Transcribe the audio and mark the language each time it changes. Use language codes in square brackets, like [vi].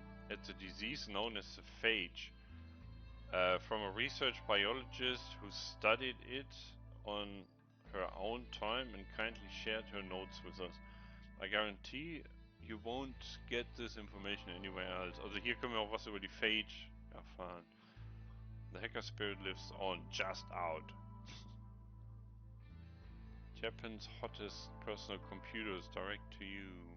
[en] At the disease known as the phage, from a research biologist who studied it on her own time and kindly shared her notes with us. I guarantee you won't get this information anywhere else. [de] Also hier können wir auch was über die Phage erfahren. [en] The hacker spirit lives on, just out. Japan's hottest personal computers direct to you.